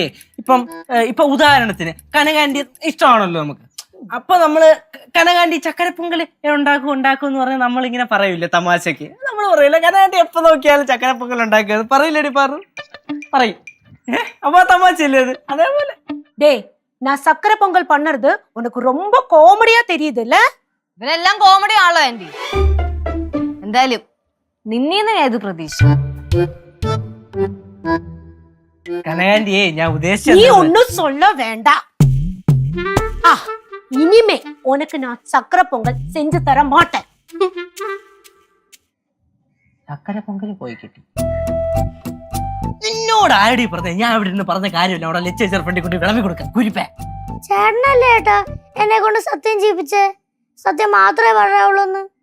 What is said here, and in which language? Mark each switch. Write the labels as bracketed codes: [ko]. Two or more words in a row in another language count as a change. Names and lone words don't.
[ml] ഇപ്പൊ ഉദാഹരണത്തിന് കനകാന്റി ഇഷ്ടമാണല്ലോ നമുക്ക്. അപ്പൊ നമ്മള് കനകാന്റി ചക്കരപ്പൊങ്കൽ ഉണ്ടാക്കും എന്ന് പറഞ്ഞാൽ നമ്മളിങ്ങനെ പറയൂലേ തമാശക്ക്. നമ്മൾ പറയൂല കനകാന്റി എപ്പോ നോക്കിയാലും ചക്കരപ്പൊങ്കൽ ഉണ്ടാക്കുക പറയില്ലേടി? പറയും. അപ്പൊ തമാശല്ലേ അത്? അതേപോലെ [ta] டே, நான் சக்கரை பொங்கல் பண்ணறது உனக்கு ரொம்ப காமெடியா தெரியுது இல்ல? [ml] ഇവരെല്ലാം കോമഡി ആണല്ലോ ആന്റി. എന്തായാലും നിന്നീന്ന് ഏത് പ്രതീക്ഷ? കനകാന്റിയെ ഞാൻ ഉദ്ദേശിച്ചത്. [ta] நீ ஒன்னும் சொல்ல வேண்டாம். இனிமே உனக்கு நான் சக்கரை பொங்கல் செஞ்சு தர மாட்டேன். [ml] ചക്കരപ്പൊങ്കൽ പോയി കിട്ടി. നിന്നോട് ആരടി പറഞ്ഞ? ഞാൻ ഇവിടെ നിന്ന് പറഞ്ഞ കാര്യമില്ല. അവിടെ ലെക്ചർ ഫ്രണ്ടി കൊണ്ട് വിളമ്പി കൊടുക്കാം കുരിപ്പേ. ചേട്ടനല്ലേ ഏട്ടാ എന്നെ കൊണ്ട് സത്യം ചെയ്യിപ്പിച്ചേ? സത്യം മാത്രമേ പറയാവുള്ളൂ.